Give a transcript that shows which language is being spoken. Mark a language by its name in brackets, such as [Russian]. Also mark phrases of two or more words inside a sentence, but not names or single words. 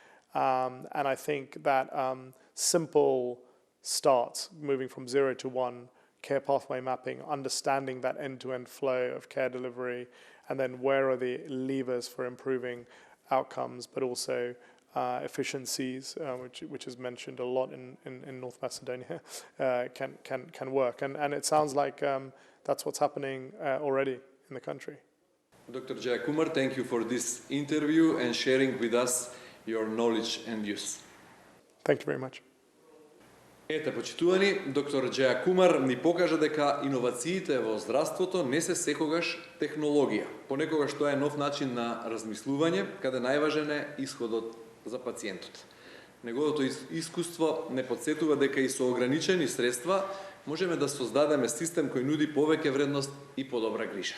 [English] And I think that simple starts, moving from 0 to 1, care pathway mapping, understanding that end-to-end flow of care delivery, and then where are the levers for improving outcomes, but also efficiencies, which is mentioned a lot in North Macedonia, can work. And it sounds like that's what's happening already in the country. Dr. Јајакумар, thank you for this interview and sharing with us your knowledge and views. Thank you very much. [Macedonian] Ете, почитувани, доктор Јајакумар ни покажа дека иновациите во здравството не се секогаш технологија. Понекогаш тоа е нов начин на размислување, каде најважен е исходот за пациентот. Неговото искуство не подсетува дека и со ограничени средства можеме да создадеме систем кој нуди повеќе вредност и подобра грижа.